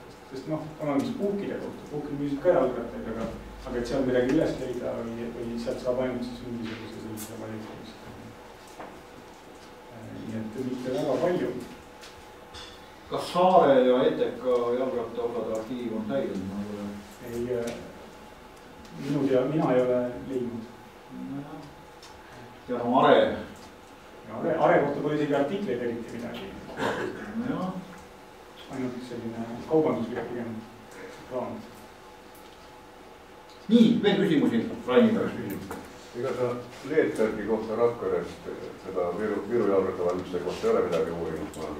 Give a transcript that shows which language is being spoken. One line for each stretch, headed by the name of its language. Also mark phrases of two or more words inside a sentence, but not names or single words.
Estonian: Sest noh, on olemas puukide kohta, puukid müüsid ka jalgrattaid, aga et seal midagi üles leida või sealt saab ainult siis mingisuguse sellise valitsemist. Nii et mitte väga palju. Kas Saare ja ETK jalgratta osade arhiiv on säilinud? Ei, mina ei ole leidnud. Ja no Are? Are kohta pole isegi artikleid eriti midagi. Jah. Ainult selline kaubanduslik pigem plaan. Nii, veel küsimusi Rainiga. Ega sa Leetbergi kohta Rakverest, seda Viru jalgratta valmiste kohta ei ole midagi uurinud?